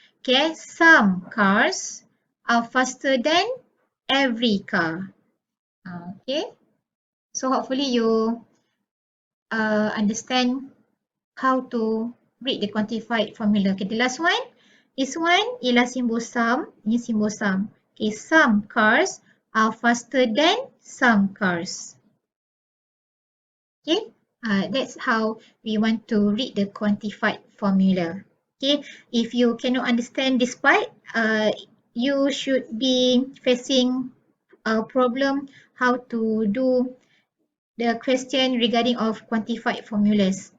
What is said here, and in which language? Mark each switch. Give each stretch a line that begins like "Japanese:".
English: Okay, some cars are faster than every car. Okay, so hopefully you understand how to read the quantified formula. Okay, the last one.
Malay: This one ialah simbol some. Ini simbol some.
English: Okay, some cars are faster than some cars. Okay, that's how we want to read the quantified formula. Okay, if you cannot understand this part, you should be facing a problem how to do the question regarding of quantified formulas.